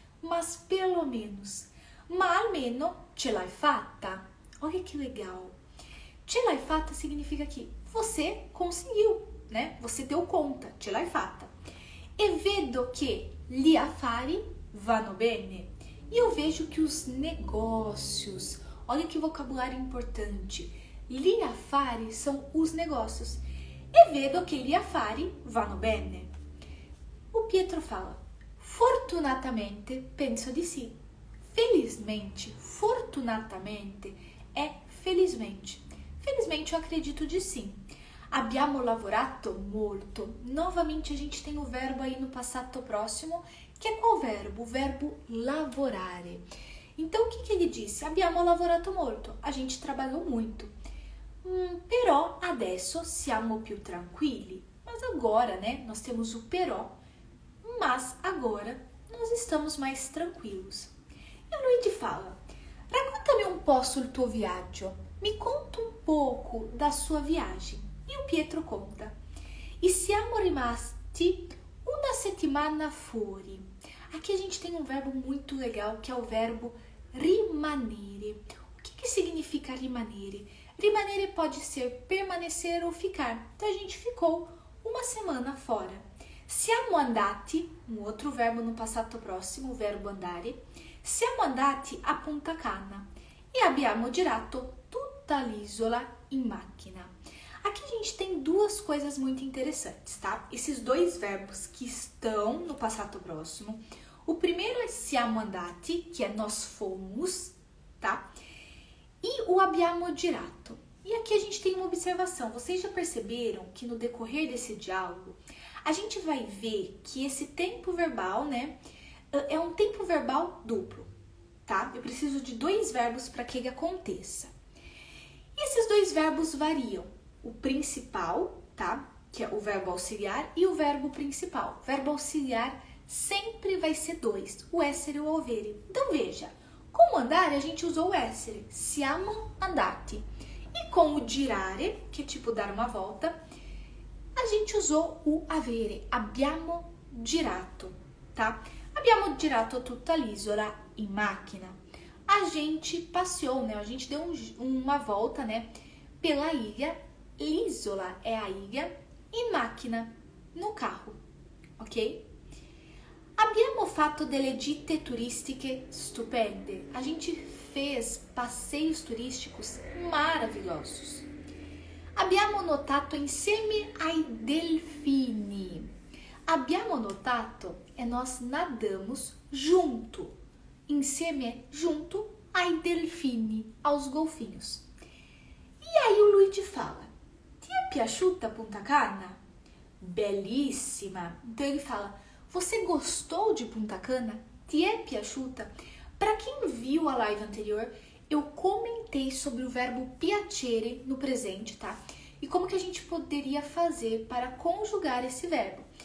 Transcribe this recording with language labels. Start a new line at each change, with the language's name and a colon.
Portuguese: mas pelo menos.
Italian: Ma almeno ce l'hai fatta.
Portuguese: Olha que legal.
Italian: Ce l'hai fatta
Portuguese: significa que você conseguiu, né? Você deu conta,
Italian: ce l'hai fatta. E vedo che gli affari vanno bene.
Portuguese: E eu vejo que os negócios, olha que vocabulário importante. Gli affari são os negócios.
Italian: E vedo che gli affari vanno bene.
Portuguese: O Pietro fala,
Italian: fortunatamente penso di sì.
Portuguese: Felizmente, fortunatamente é felizmente. Felizmente eu acredito de sim.
Italian: Abbiamo lavorato molto.
Portuguese: Novamente a gente tem o verbo aí no passato próximo, que é qual verbo? O verbo lavorare. Então o que ele disse?
Italian: Abbiamo lavorato molto.
Portuguese: A gente trabalhou muito.
Italian: Però adesso siamo più tranquilli.
Portuguese: Mas agora, né? Nós temos o però. Mas agora nós estamos mais tranquilos. E o Luigi fala,
Italian: raccontami un po' sul tuo viaggio.
Portuguese: Mi conta um pouco da sua viagem. E o Pietro conta.
Italian: E siamo rimasti una settimana fuori.
Portuguese: Aqui a gente tem um verbo muito legal, que é o verbo rimanere. O que significa rimanere? Rimanere pode ser permanecer ou ficar. Então a gente ficou uma semana fora.
Italian: Siamo andati,
Portuguese: um outro verbo no passato próximo, o verbo andare.
Italian: Siamo andati a Punta Cana e abbiamo girato tutta l'isola in macchina.
Portuguese: Aqui a gente tem duas coisas muito interessantes, tá? Esses dois verbos que estão no passato próximo. O primeiro é siamo andati, que é nós fomos, tá? E o abbiamo girato. E aqui a gente tem uma observação. Vocês já perceberam que no decorrer desse diálogo, a gente vai ver que esse tempo verbal, né, é um tempo verbal duplo, tá? Eu preciso de dois verbos para que ele aconteça. E esses dois verbos variam. O principal, tá? Que é o verbo auxiliar, e o verbo principal. O verbo auxiliar sempre vai ser dois, o essere ou o avere. Então veja, com o andare a gente usou o essere,
Italian: siamo andati.
Portuguese: E com o girare, que é tipo dar uma volta, a gente usou o avere,
Italian: abbiamo girato,
Portuguese: tá?
Italian: Abbiamo girato tutta l'isola in macchina.
Portuguese: A gente passeou, né? A gente deu uma volta, né? Pela ilha. L'isola é a ilha. In macchina, no carro, ok?
Italian: Abbiamo fatto delle gite turistiche stupende.
Portuguese: A gente fez passeios turísticos maravilhosos.
Italian: Abbiamo notato insieme ai delfini. Abbiamo notato
Portuguese: é nós nadamos junto. Insieme é junto ai delfini, aos golfinhos. E aí o Luigi fala,
Italian: ti è piaciuta Punta Cana? Bellissima.
Portuguese: Então ele fala, você gostou de Punta Cana?
Italian: Ti è piaciuta?
Portuguese: Para quem viu a live anterior, eu comentei sobre o verbo piacere no presente, tá? E como que a gente poderia fazer para conjugar esse verbo.